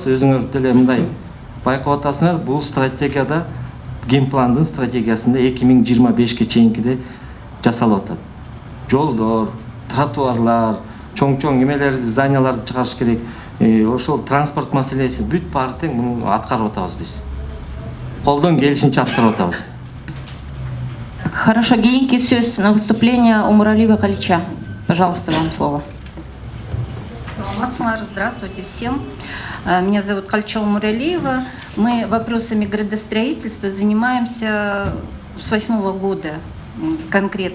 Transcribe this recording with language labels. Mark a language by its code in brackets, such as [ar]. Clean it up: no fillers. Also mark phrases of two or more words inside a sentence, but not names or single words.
[ky] Өзүңөр деле мындай байкап атасыңар, бул стратегияда генпландын стратегиясында 2025-ке чейинкиде жасалып атат. Жолдор, тротуарлар, чоң эмелерди, зданияларды чыгарыш керек. Ошол транспорт маселеси бүт баары тең муну аткарып атабыз биз. Колдон келишинче аткарып атабыз. [ru] Хорошо, [ky] кийинки сөз [ru] на выступление Умуралиева Калича. Пожалуйста, вам слово. Здравствуйте всем. Меня зовут Кальчова Умуралиева. Мы вопросами градостроительства занимаемся с 2008 года конкретно.